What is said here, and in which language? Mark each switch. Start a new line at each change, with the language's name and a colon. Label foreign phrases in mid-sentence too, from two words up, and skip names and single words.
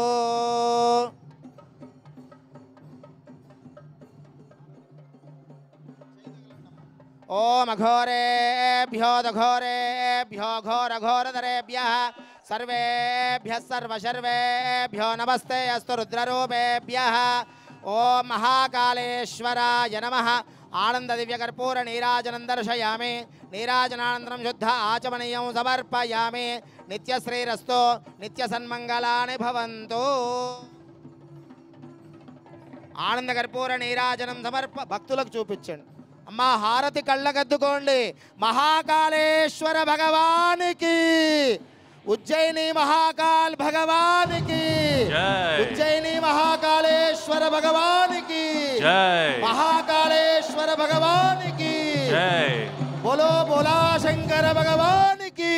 Sanskrit: ओम अघोरेभ्यो दघोरेभ्यो घोरघोरधरेभ्यः सर्वेभ्यः सर्वशर्वेभ्यो नमस्ते अस्तु रुद्ररूपेभ्यः ओम महाकालेश्वराय नमः आनंद दिव्य कर्पूर नीराजनं दर्शयामि नीराजनानन्तरं शुद्ध आचमनीयं समर्पयामि नित्यश्रीरस्तु नित्यसन्मंगलानि भवन्तु
Telugu: ఆనంద కర్పూర నీరాజనం భక్తులకు చూపించండి. అమ్మా హారతి కళ్ళగద్దుకోండి. మహాకాళేశ్వర భగవానికి, ఉజ్జయిని మహాకాల్ భగవానికి, ఉజ్జయిని మహాకాళేశ్వర భగవానికి, మహాకాళేశ్వర భగవానికి, బోలో బోలా శంకర భగవానికి.